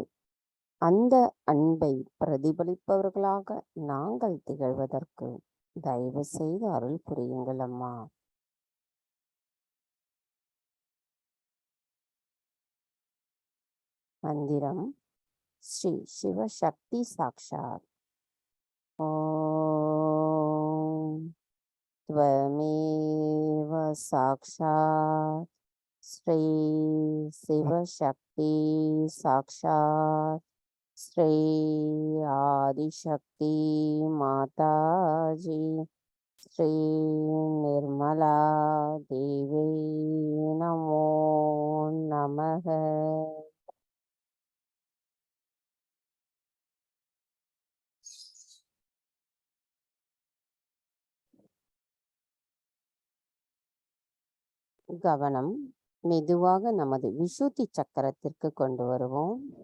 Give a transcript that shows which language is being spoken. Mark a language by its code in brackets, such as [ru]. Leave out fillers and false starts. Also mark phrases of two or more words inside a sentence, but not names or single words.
[ta] அந்த அன்பை பிரதிபலிப்பவர்களாக நாங்கள் திகழ்வதற்கு தயவு செய்து அருள் புரியுங்கள் அம்மா. மந்திரம் ஸ்ரீ சிவசக்தி சாக்ஷாத். [sa] ஓம் त्वमेव साक्षात् श्री शिवशक्ति साक्षात् श्री आदिशक्ति माताजी श्री निर्मला देवी नमो नमः. [ta] கவனம் மெதுவாக நமது விசுத்தி சக்கரத்திற்கு கொண்டு வருவோம்.